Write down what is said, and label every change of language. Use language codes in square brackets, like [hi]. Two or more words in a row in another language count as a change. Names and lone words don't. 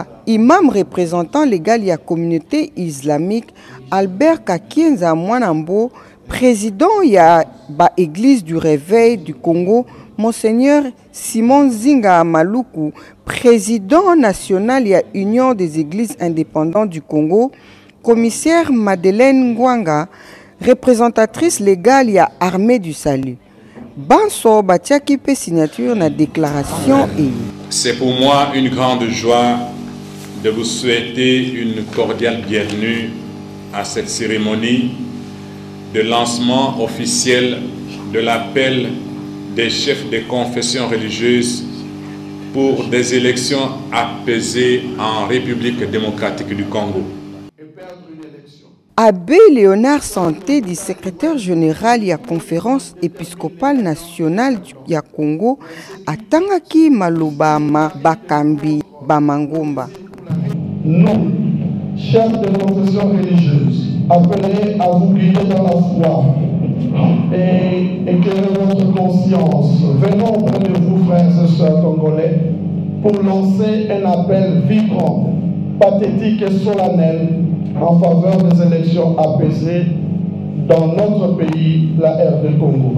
[fr] imam représentant légal ya communauté islamique, Albert Kakienza Mwanambo, président ya ba Église du Réveil du Congo, Monseigneur Simon Zinga Maluku, président national ya Union des Églises indépendantes du Congo, commissaire Madeleine Ngwanga, représentatrice légale ya Armée du Salut. [ln] Banso batiaki pe signature na déclaration et. [fr] C'est pour moi une grande joie de vous souhaiter une cordiale bienvenue à cette cérémonie de lancement officiel de l'appel des chefs des confessions religieuses pour des élections apaisées en République démocratique du Congo. Abbé Léonard Santé, du secrétaire général de la conférence épiscopale nationale du Congo, [ln] atangaki malobama bakambi bamangomba. [fr] Nous, chefs de confession religieuse, appelés à vous guider dans la foi et éclairer votre conscience, venons auprès de vous, frères et sœurs congolais, pour lancer un appel vibrant, pathétique et solennel en faveur des élections apaisées dans notre pays, la RD Congo.